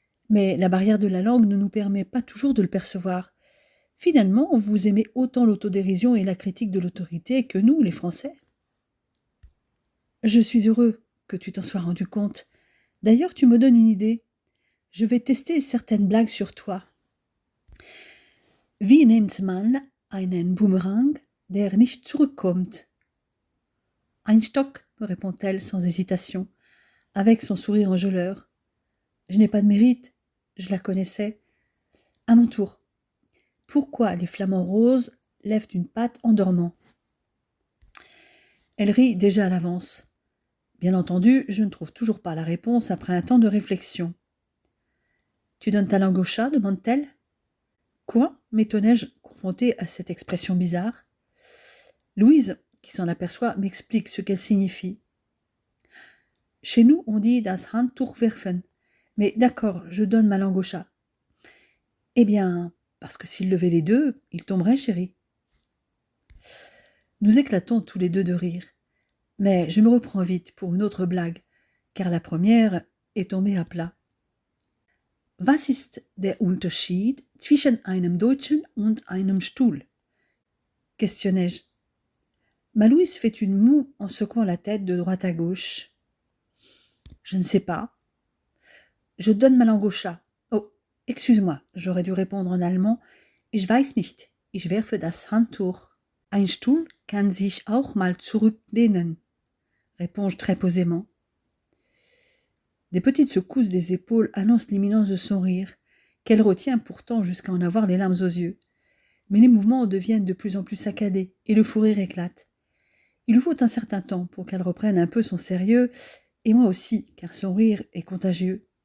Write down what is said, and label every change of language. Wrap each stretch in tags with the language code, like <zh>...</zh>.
<fr>Mais la barrière de la langue ne nous permet pas toujours de le percevoir. Finalement, vous aimez autant l'autodérision et la critique de l'autorité que nous, les Français. Je suis heureux que tu t'en sois rendu compte. D'ailleurs, tu me donnes une idée. Je vais tester certaines blagues sur toi.</fr> <de>Wie nennt man einen Boomerang, der nicht zurückkommt? Ein Stock,</de> <fr>me répond-elle sans hésitation, avec son sourire enjôleur. Je n'ai pas de mérite, je la connaissais. À mon tour. Pourquoi les flamants roses lèvent une patte en dormant? Elle rit déjà à l'avance. Bien entendu, je ne trouve toujours pas la réponse après un temps de réflexion. Tu donnes ta langue au chat, demande-t-elle. Quoi? M'étonnai-je, confrontée à cette expression bizarre. Louise, qui s'en aperçoit, m'explique ce qu'elle signifie. Chez nous, on dit</fr> <de>das Handtuch werfen.</de> <fr>Mais d'accord, je donne ma langue au chat. Eh bien, parce que s'il levait les deux, il tomberait, chérie. Nous éclatons tous les deux de rire. Mais je me reprends vite pour une autre blague, car la première est tombée à plat.</fr> <de>Was ist der Unterschied zwischen einem Deutschen und einem Stuhl?</de> <fr>Questionnai-je. Ma Louise fait une moue en secouant la tête de droite à gauche. Je ne sais pas. Je donne ma langue au chat. Oh, excuse-moi, j'aurais dû répondre en allemand.</fr> <de>Ich weiß nicht. Ich werfe das Handtuch. Ein Stuhl kann sich auch mal zurücklehnen,</de> <fr>réponds-je très posément. Des petites secousses des épaules annoncent l'imminence de son rire, qu'elle retient pourtant jusqu'à en avoir les larmes aux yeux. Mais les mouvements deviennent de plus en plus saccadés, et le fou rire éclate. Il lui faut un certain temps pour qu'elle reprenne un peu son sérieux, et moi aussi, car son rire est contagieux.</fr>